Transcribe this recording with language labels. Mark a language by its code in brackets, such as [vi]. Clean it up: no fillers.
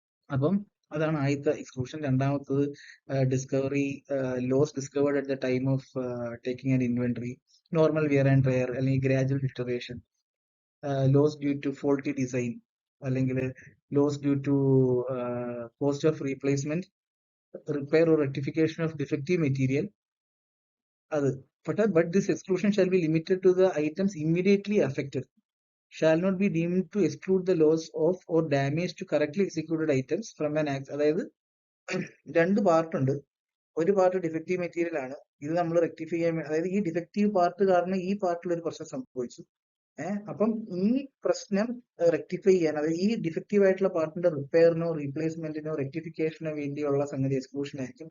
[ml] അപ്പം അതാണ് ആദ്യത്തെ എക്സ്ക്ലൂഷൻ. [en] രണ്ടാമത്തത് discovery, loss discovered at the time of taking an inventory, normal wear and tear അല്ലെങ്കിൽ gradual deterioration, loss due to faulty design, അല്ലെങ്കിൽ loss due to cost of replacement, repair or rectification of defective material. അത് but this exclusion shall be limited to the items immediately affected, shall not be deemed to exclude the loss of or damage to correctly executed items from an act. [ml] അതായത് 2 part ഉണ്ട്. ഒരു part defective material ആണ്, ഇത് നമ്മൾ rectify ചെയ്യാൻ, അതായത് ഈ defective part കാരണം ഈ പാർട്ടിൽ ഒരു പ്രശ്നം സംഭവിച്ചു, അപ്പം ഈ പ്രശ്നം റെക്ടിഫൈ ചെയ്യാൻ, അതായത് ഈ ഡിഫക്റ്റീവ് ആയിട്ടുള്ള പാർട്ടിന്റെ റിപ്പയറിനോ റീപ്ലേസ്മെന്റിനോ റെക്ടിഫിക്കേഷനോ വേണ്ടിയുള്ള സംഗതി എക്സ്ക്ലൂഷൻ ആയിരിക്കും.